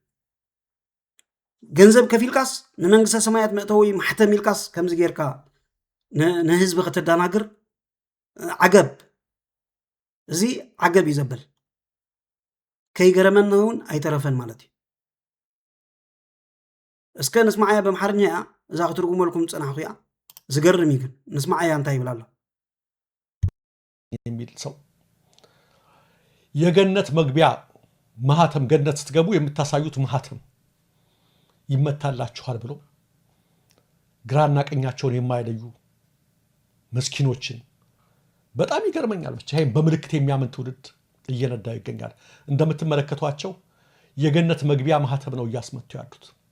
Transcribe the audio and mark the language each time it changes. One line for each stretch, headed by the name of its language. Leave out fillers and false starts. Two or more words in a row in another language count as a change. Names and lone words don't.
Tigrinya: ገንዘብ ከፊልካስ ንመንግስተ ሰማያት መእተዊ ማሕተም ኢልካስ ከምዚ ጌርካ ንህዝቢ ከተደናግር ዓገብ እዚ ዓገብ እዩ ዘበል ከይገረመና እውን ኣይተረፈን ማለት እዩ እስከ ንስማዓያ በምሓርኛ እያ እዛ ክትርጉመልኩም ፅናሕኩ እያ ዝገርም እዩ ግን ንስማዓያ እንታይ ይብል ኣሎ
Amharic: የሚል ሰው የገነት መግቢያ ማህተም ገነት ስትገቡ የምታሳዩት ማህተም ይመታላችኋል ብሎ ግራና ቀኛቸውን የማይለዩ መስኪኖችን በጣም ይገርመኛል። ብቻ ይሄን በምልክት የሚያምን ትውልድ እየነዳ ይገኛል። እንደምትመለከቷቸው የገነት መግቢያ ማህተም ነው እያስመቱ ያሉት